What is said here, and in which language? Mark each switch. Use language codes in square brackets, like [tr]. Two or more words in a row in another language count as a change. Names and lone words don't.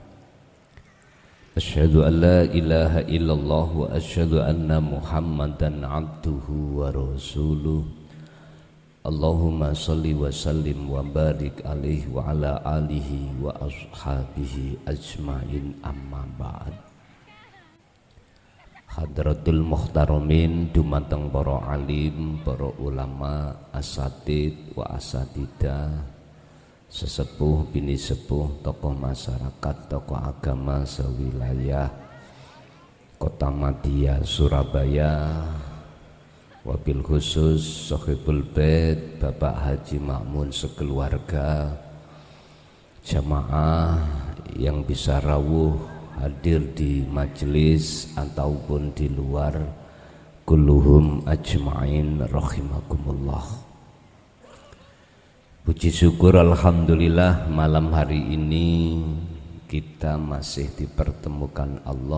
[ar] أشهد أن لا إله إلا الله وأشهد أن محمدا عبده ورسوله. اللهم صل وسلم وبارك عليه وعلى آله وأصحابه أجمعين أما بعد. حضرة المحترمين, [jv] dumateng para alim, para ulama, [ar] أساتيذ وأستاذات, [jv] sesepuh bini sepuh, [id] tokoh masyarakat, tokoh agama sewilayah [jv] Kota Madya Surabaya, [ar] وبالخصوص صاحب البيت [jv] Bapak Haji Makmun sekeluarga, [id] jamaah yang bisa rawuh hadir di majelis ataupun di luar, [ar] كلهم أجمعين رحمكم الله. [id] Puji syukur alhamdulillah, malam hari ini kita masih dipertemukan Allah.